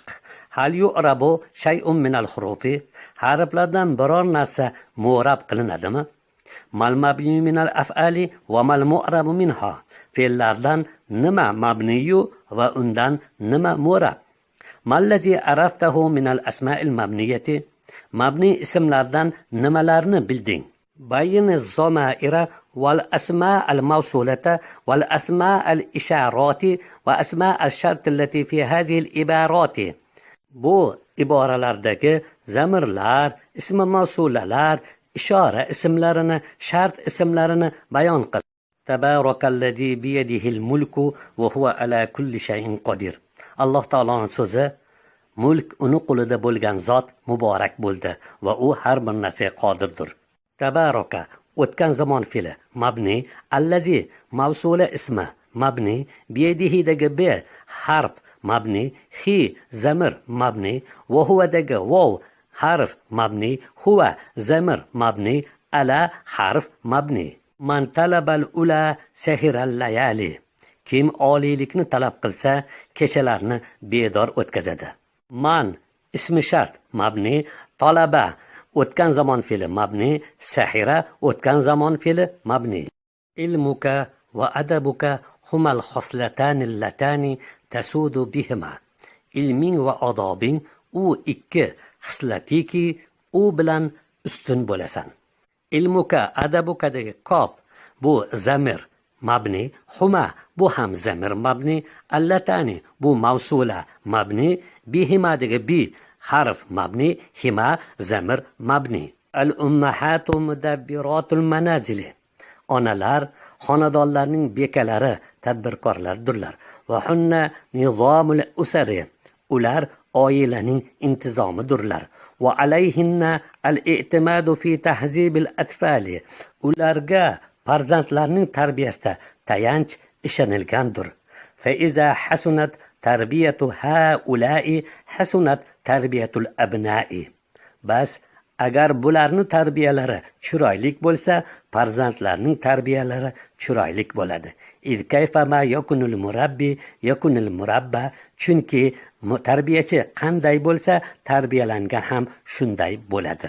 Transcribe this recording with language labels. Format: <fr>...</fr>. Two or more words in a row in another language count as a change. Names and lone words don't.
<ar>هل يعرب شيء من الحروف,</ar> <uz>harflardan biror narsa mu'rab qilinadimi?</uz> <ar>ما المبني من الأفعال وما المعرب منها.</ar> <uz>Fe'llardan nima mabniyu va undan nima mu'rab?</uz> <ar>ما الذي عرفته من الأسماء المبنية,</ar> <uz>mabni ismlardan nimalarni bilding?</uz> <ar>بين الضمائر والأسماء الموصولة وأسماء الإشارة وأسماء الشرط التي في هذه العبارة.</ar> <uz>Bu iboralardagi zamirlar, ism mavsulalar, ishora ismlarini, shart ismlarini bayon qil.</uz> <ar>تبارك الذي بيده الملك وهو على كل شيء قدير.</ar> <uz>Alloh taoloning so'zi, mulk uni qo'lida bo'lgan zot muborak bo'ldi va u har bir narsaga qodirdir. Tabaraka o'tgan zamon fe'li mabni, allazi mavsula ismi mabni, biyadihidagi b harf mabni, hi zamir mabni, va huwadagi waw harf mabni, huwa zamir mabni, ala harf mabni.</uz> <ar>من طلب العلا سهر الليالي.</ar> <uz>Kim oliylikni talab qilsa, kechalarni bedor o'tkazadi. Man ismi shart mabni, talaba o'tgan zamon fe'li mabni, sahira o'tgan zamon fe'li mabni.</uz> <ar>علمك وأدبك هما الخصلتان اللتان تسود بهما.</ar> <uz>Ilming va odobing u ikki xislatiki, u bilan ustun bo'lasan. Ilmuka adabukadagi kop bu zamir mabni, huma bu ham zamir mabni, allatani bu mavsula mabni, bihimadagi bi harf mabni, hima zamir mabni.</uz> <ar>الأمهات مدبرات المنازل.</ar> <uz>Onalar xonadonlarning bekalari, tadbirkorlardirlar.</uz> <ar>وهن نظام الأسر.</ar> <uz>Ular oilaning intizomidirlar.</uz> <ar>وعليهن الاعتماد في تهذيب الأطفال.</ar> <uz>Ularga farzandlarning tarbiyasida tayanch ishonilgandir.</uz> <ar>فإذا حسنت تربية هؤلاء حسنت تربية الأبناء.</ar> <uz>Bas agar bularning tarbiyalari chiroyli bo'lsa, farzandlarning tarbiyalari chiroyli bo'ladi.</uz> <ar>إذ كيف ما يكون المربي يكون المربى.</ar> <uz>Chunki tarbiyachi qanday bo'lsa, tarbiyalangan ham shunday bo'ladi.</uz>